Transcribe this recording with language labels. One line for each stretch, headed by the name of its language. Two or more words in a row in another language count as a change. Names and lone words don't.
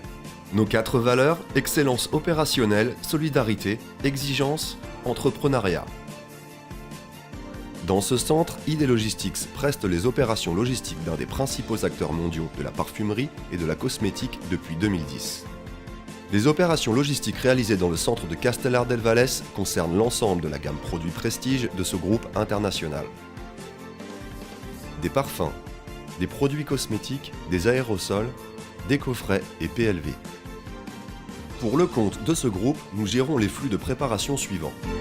French: Nos 4 valeurs, excellence opérationnelle, solidarité, exigence, entrepreneuriat. Dans ce centre, ID Logistics preste les opérations logistiques d'un des principaux acteurs mondiaux de la parfumerie et de la cosmétique depuis 2010. Les opérations logistiques réalisées dans le centre de Castellar del Vallès concernent l'ensemble de la gamme produits prestige de ce groupe international. Des parfums, des produits cosmétiques, des aérosols, des coffrets et PLV. Pour le compte de ce groupe, nous gérons les flux de préparation suivants.